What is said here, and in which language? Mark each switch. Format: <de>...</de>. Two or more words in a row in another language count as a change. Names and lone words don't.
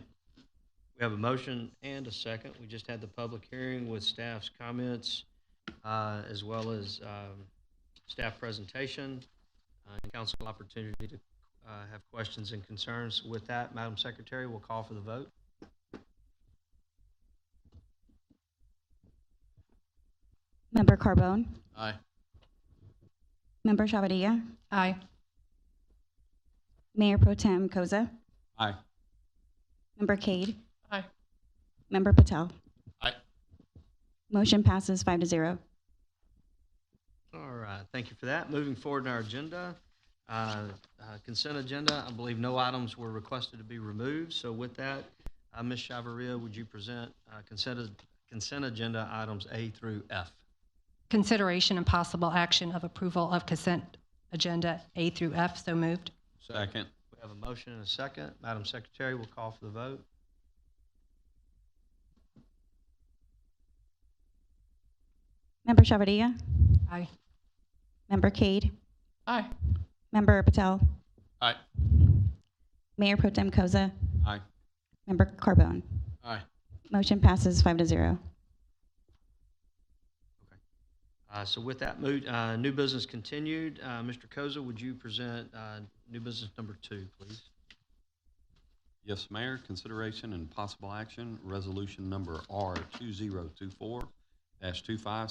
<en>We have a motion and a second. We just had the public hearing with staff's comments as well as staff presentation. council opportunity to have questions and concerns. With that, Madam Secretary, we'll call for the vote. Member Carbone? Aye. Member Chavadilla? Aye. Mayor Pro Tem Koza? Aye. Member Cade? Aye. Member Patel? Aye. Motion passes 5-0. All right, thank you for that. Moving forward in our agenda, consent agenda, I believe no items were requested to be removed. So with that, Ms. Chavarria, would you present consent agenda items A through F? Consideration and possible action of approval of consent agenda A through F. So moved. Second. We have a motion and a second. Madam Secretary, we'll call for the vote. Member Chavadilla? Aye. Member Cade? Aye. Member Patel? Aye. Mayor Pro Tem Koza? Aye. Member Carbone? Aye. Motion passes 5-0. So with that, new business continued. Mr. Koza, would you present new business number 2, please? Yes, Mayor. Consideration and possible action, resolution number R2024-25.</en>